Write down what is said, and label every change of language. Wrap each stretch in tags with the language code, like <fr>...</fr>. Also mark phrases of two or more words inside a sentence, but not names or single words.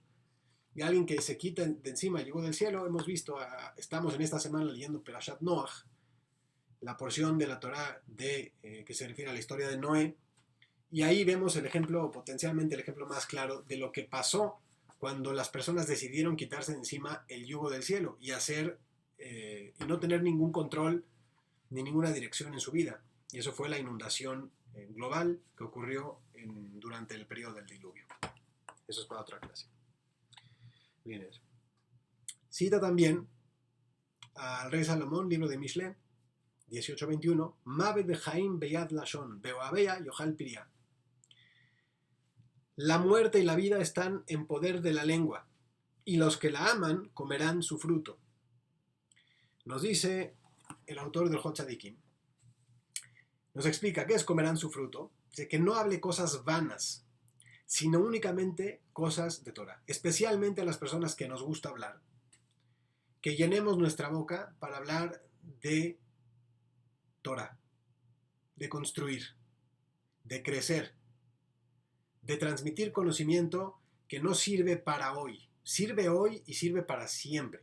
<es>Y alguien que se quita de encima el yugo del cielo, hemos visto, estamos en esta semana leyendo</es> <he>פרשת נח,</he> <es>la porción de la Torah que se refiere a la historia de Noé, y ahí vemos el ejemplo, potencialmente el ejemplo más claro de lo que pasó cuando las personas decidieron quitarse de encima el yugo del cielo y y no tener ningún control ni ninguna dirección en su vida. Y eso fue la inundación global que ocurrió durante el periodo del diluvio. Eso es para otra clase. Bien. Cita también al rey Salomón, libro de Mishle, 18:21,</es> <he>מות וחיים ביד לשון, ואהביה יאכל פריה.</he> <es>La muerte y la vida están en poder de la lengua, y los que la aman comerán su fruto. Nos dice el autor del Hot Tzadikim, nos explica qué es comerán su fruto, dice que no hable cosas vanas, sino únicamente cosas de Torah, especialmente a las personas que nos gusta hablar, que llenemos nuestra boca para hablar de Torah, de construir, de crecer, de transmitir conocimiento que no sirve para hoy, sirve hoy y sirve para siempre.</es>